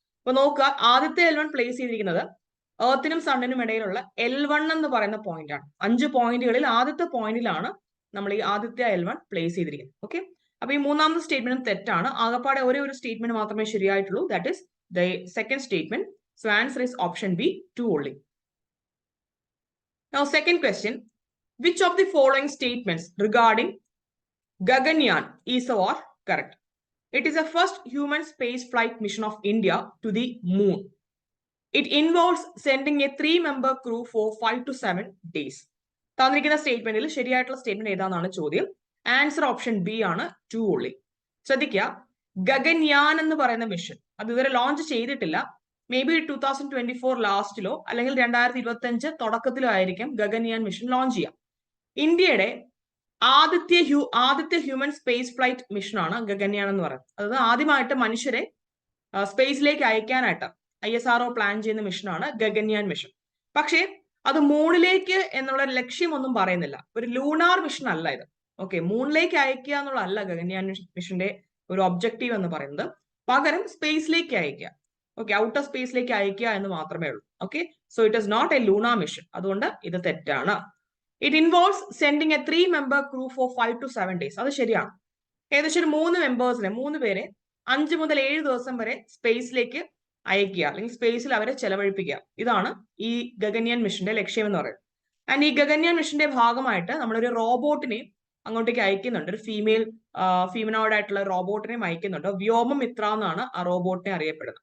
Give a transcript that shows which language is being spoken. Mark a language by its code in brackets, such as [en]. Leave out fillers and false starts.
[ml] അപ്പൊ നോക്കുക, ആദ്യത്തെ L1 പ്ലേസ് ചെയ്തിരിക്കുന്നത് എർത്തിനും സണ്ണിനും ഇടയിലുള്ള L1 എന്ന് പറയുന്ന പോയിന്റ് ആണ്. 5 പോയിന്റുകളിൽ ആദ്യത്തെ പോയിന്റിലാണ് നമ്മൾ ഈ ആദിത്യ L1 പ്ലേസ് ചെയ്തിരിക്കുന്നത്. ഓക്കെ, അപ്പൊ ഈ മൂന്നാമത്തെ സ്റ്റേറ്റ്മെന്റ് തെറ്റാണ്. ആകപ്പാടെ ഒരേ ഒരു സ്റ്റേറ്റ്മെന്റ് മാത്രമേ ശരിയായിട്ടുള്ളൂ. [en] That is the second statement. So answer is option B, 2 only. Now second question, which of the following statements regarding Gaganyaan is or correct? It is the first human space flight mission of India to the moon. It involves sending a 3-member crew for 5 to 7 days. [ml] തന്നിരിക്കുന്ന സ്റ്റേറ്റ്മെന്റിൽ ശരിയായിട്ടുള്ള statement ഏതാണെന്നാണ് ചോദ്യം. Answer option B ആണ്, 2 only. ശ്രദ്ധിക്കുക, ഗഗൻയാൻ എന്ന് പറയുന്ന mission അത് ഇതുവരെ launch ചെയ്തിട്ടില്ല. മേ ബി 2024 ലാസ്റ്റിലോ അല്ലെങ്കിൽ 2025 തുടക്കത്തിലോ ആയിരിക്കും ഗഗൻയാൻ മിഷൻ ലോഞ്ച് ചെയ്യാം. ഇന്ത്യയുടെ ആദ്യത്തെ ഹ്യൂമൻ സ്പേസ് ഫ്ലൈറ്റ് മിഷനാണ് ഗഗൻയാൻ എന്ന് പറയുന്നത്. അതായത് ആദ്യമായിട്ട് മനുഷ്യരെ സ്പേസിലേക്ക് അയക്കാനായിട്ട് ISRO പ്ലാൻ ചെയ്യുന്ന മിഷനാണ് ഗഗൻയാൻ മിഷൻ. പക്ഷേ അത് മൂണിലേക്ക് എന്നുള്ള ലക്ഷ്യമൊന്നും പറയുന്നില്ല. ഒരു ലൂണാർ മിഷൻ അല്ല ഇത്. ഓക്കെ, മൂണിലേക്ക് അയക്കുക എന്നുള്ളതല്ല ഗഗൻയാൻ മിഷന്റെ ഒരു ഒബ്ജക്റ്റീവ് എന്ന് പറയുന്നത്. പകരം സ്പേസിലേക്ക് അയക്കുക, ഓക്കെ, ഔട്ടർ സ്പേസിലേക്ക് അയക്കുക എന്ന് മാത്രമേ ഉള്ളൂ. [en] Okay, so it is not a lunar mission. [ml] അതുകൊണ്ട് ഇത് തെറ്റാണ്. [en] It involves sending a 3-member crew for 5 to 7 days. [ml] അത് ശരിയാണ്. ഏകദേശം ഒരു 3 പേരെ 5 മുതൽ 7 ദിവസം വരെ സ്പേസിലേക്ക് അയക്കുക അല്ലെങ്കിൽ സ്പേസിൽ അവരെ ചെലവഴിപ്പിക്കുക. ഇതാണ് ഈ ഗഗൻയാൻ മിഷന്റെ ലക്ഷ്യം എന്ന് പറയുന്നത്. ആൻഡ് ഈ ഗഗൻയാൻ മിഷന്റെ ഭാഗമായിട്ട് നമ്മളൊരു റോബോട്ടിനെയും അങ്ങോട്ടേക്ക് അയക്കുന്നുണ്ട്. ഒരു ഫീമനോയിഡ് ആയിട്ടുള്ള റോബോട്ടിനെയും അയക്കുന്നുണ്ട്. വ്യോമമിത്ര എന്നാണ് ആ റോബോട്ടിനെ അറിയപ്പെടുന്നത്.